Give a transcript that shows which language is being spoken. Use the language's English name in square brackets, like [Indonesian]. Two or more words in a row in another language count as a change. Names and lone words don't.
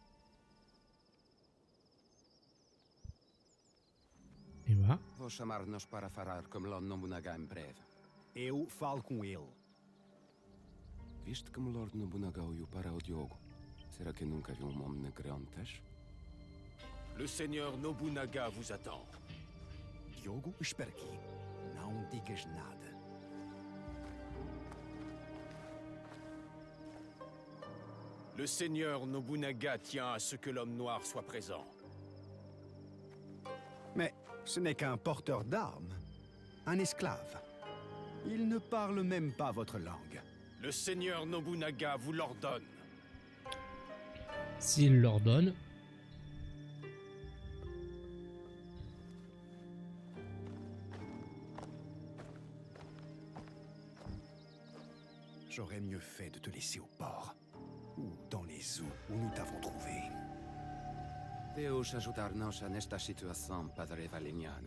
[French] Et bah, [Portuguese] Vou chamar-nos para falar com Lord Nobunaga em breve. Eu falo com ele. Viste como Lord Nobunaga olhou para o Diogo? Será que nunca viu um homem negro antes? [French] Le seigneur Nobunaga vous attend. [Portuguese] Diogo, espera aqui. Não digas nada. [French] Le seigneur Nobunaga tient à ce que l'homme noir soit présent. Mais ce n'est qu'un porteur d'armes. Un esclave. Il ne parle même pas votre langue. Le seigneur Nobunaga vous l'ordonne. s'il l'ordonne. J'aurais mieux fait de te laisser au port. Ou dans les eaux où nous t'avons trouvé. [Portuguese] Deus ajudar-nos nesta situação, Padre Valignano.